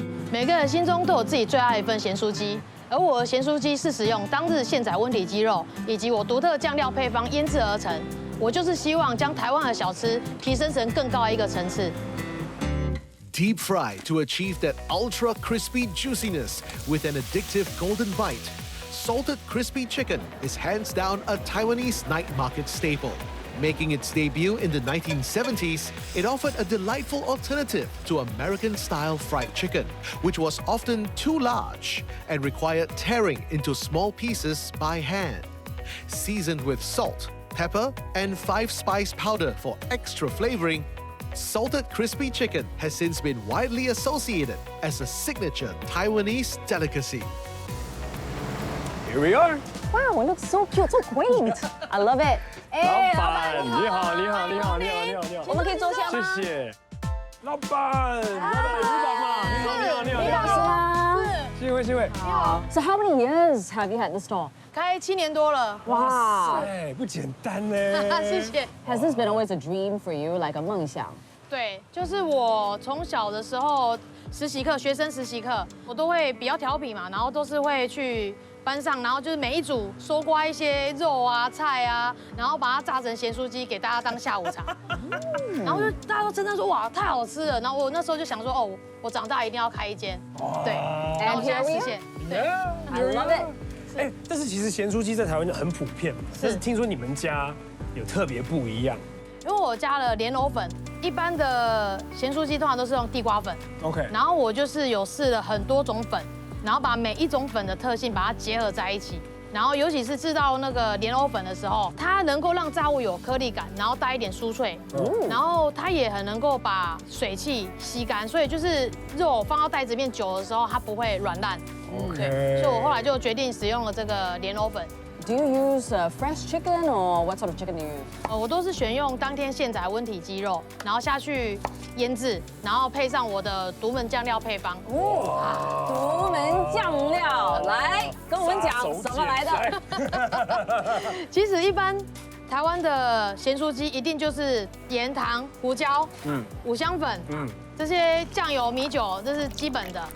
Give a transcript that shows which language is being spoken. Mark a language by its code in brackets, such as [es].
[zh] 每个人心中都有自己最爱的一份咸酥鸡，而我的咸酥鸡是使用当日现宰温体鸡肉以及我独特酱料配方腌制而成。我就是希望将台湾的小吃提升成更高的一个层次。 [en] Deep fried to achieve that ultra crispy juiciness with an addictive golden bite, salted crispy chicken is hands down a Taiwanese night market staple. Making its debut in the 1970s, it offered a delightful alternative to American-style fried chicken, which was often too large and required tearing into small pieces by hand. Seasoned with salt, pepper, and 5-spice powder for extra flavoring, salted crispy chicken has since been widely associated as a signature Taiwanese delicacy. Here we are. Wow, it looks so cute, so quaint. I love it. [zh] 老板，你好，你好，你好，你好，你好，你好。我们可以坐下吗？谢谢。老板，你好吗？你好，你好，你好，你好。你好是吗？幸会，幸会。 [en] So how many years have you had the store? [zh] 开7年多了。哇哎，不简单呢。谢谢。 [en] ！Has this been always a dream for you, like a 梦想？ [zh] 对，就是我从小的时候实习课、学生实习课，我都会比较调皮嘛，然后都是会去班上，然后就是每一组搜刮一些肉啊、菜啊，然后把它炸成咸酥鸡给大家当下午茶。然后就大家都称赞说哇，太好吃了。然后我那时候就想说哦，我长大一定要开一间。对，然后现在实现。对 [en] I love it。 [zh] 哎，但是其实咸酥鸡在台湾就很普遍嘛，但是听说你们家有特别不一样。因为我加了莲藕粉，一般的咸酥鸡通常都是用地瓜粉。 [en] OK， [zh] 然后我就是有试了很多种粉，然后把每一种粉的特性把它结合在一起。然后尤其是制造那个莲藕粉的时候，它能够让炸物有颗粒感，然后带一点酥脆，然后它也很能够把水汽吸干，所以就是肉放到袋子里面久的时候，它不会软烂。对，所以我后来就决定使用了这个莲藕粉。 [en] Do you use fresh chicken or what sort of chicken do you use? [zh] 我都是选用当天现宰温体鸡肉，然后下去腌制，然后配上我的独门酱料配方。独门酱料，来跟我们讲怎么来的。其实一般台湾的咸酥鸡一定就是盐、糖、胡椒、五香粉，这些酱油、米酒，这是基本的。